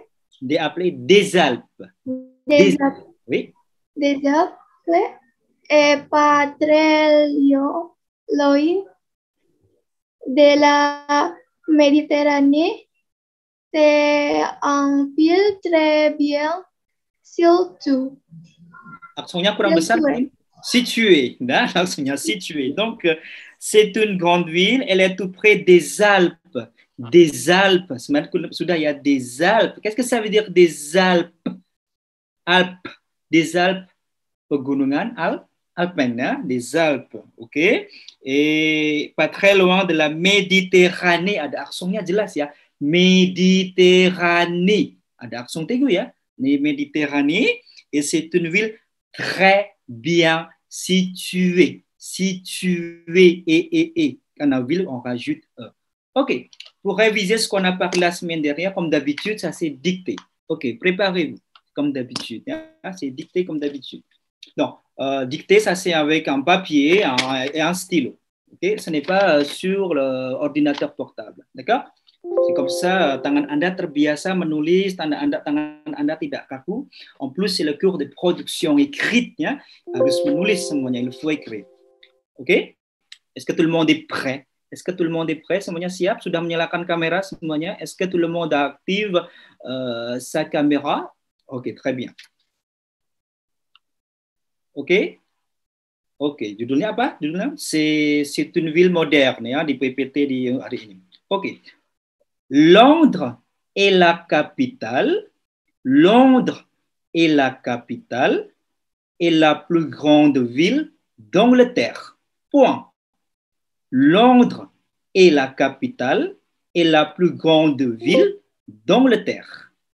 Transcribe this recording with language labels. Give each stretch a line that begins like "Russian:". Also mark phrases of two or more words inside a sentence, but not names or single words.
French: Des Alpes. Oui. Des Alpes et pas très loin de la Méditerranée. C'est une ville très bien surtout.
Indonesian: Accentnya kurang besar. Situé. Accentnya situé.
French: Donc, c'est une grande ville. Elle est tout près des Alpes. Des Alpes. Sudah, il y a des Alpes. Qu'est-ce que ça veut dire des Alpes? Alpes. Des Alpes. Pegunungan. Alpen, hein? Des Alpes. OK? Et pas très loin de la Méditerranée.
Indonesian: Ada accentnya jelas ya. Méditerranée. Ada
French: accent aigu
Indonesian: ya. Méditerranée.
French: Et c'est une ville très bien située. Située. Et. Quand on ville, on rajoute E. OK. Pour réviser ce qu'on a parlé la semaine dernière, comme d'habitude, ça c'est dicté. OK. Préparez-vous. Comme d'habitude. Hein? C'est dicté comme d'habitude. Donc, dicté, ça c'est avec un papier et un stylo. Okay? Ce n'est pas sur l'ordinateur portable. D'accord? C'est comme ça,
Indonesian: tangan Anda terbiasa menulis, tangan Anda tidak kaku.
French: En plus, c'est le cours de production écrite.
Indonesian: Ya. Harus menulis semuanya,
French: il faut écrire. OK? Est-ce que tout le monde est prêt? Est-ce que tout le monde est prêt?
Indonesian: Semuanya siap? Sudah menyalakan kamera semuanya?
French: Est-ce que tout le monde active sa caméra? OK, très bien. OK?
Indonesian: OK, judulnya apa? Judulnya
French: c'est une ville moderne
Indonesian: ya di PPT di hari ini.
French: OK. Londres est la capitale. Londres est la capitale et la plus grande ville d'Angleterre. Point. Londres est la capitale et la plus grande ville d'Angleterre.